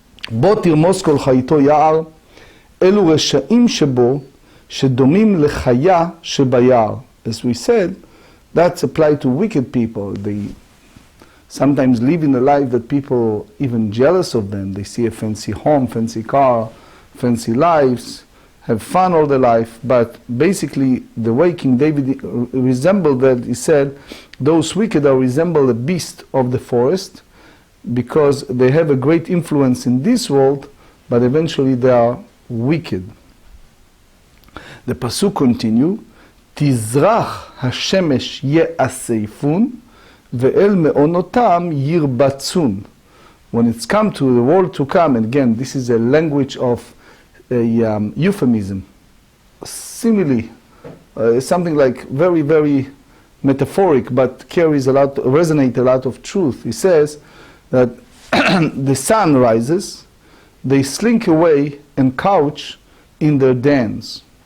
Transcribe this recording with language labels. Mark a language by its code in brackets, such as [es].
[he] בוא תרמוס כל חייתו יער, אלו רשעים שבו, שדומים לחיה שביער. [en] As we said, that's applied to wicked people. They sometimes live in a life that people even jealous of them. They see a fancy home, fancy car, fancy lives, have fun all their life, but basically the way King David resembled that, he said, those wicked are resemble a beast of the forest, because they have a great influence in this world, but eventually they are wicked. The pasuk continue, [he] תזרח השמש יאספון, ואל מעונותם ירבצון. [en] When it's come to the world to come, and again, this is a language of a euphemism, simile, something like very, very metaphoric, but carries a lot, resonate a lot of truth. He says that the sun rises, they slink away and couch in their dens.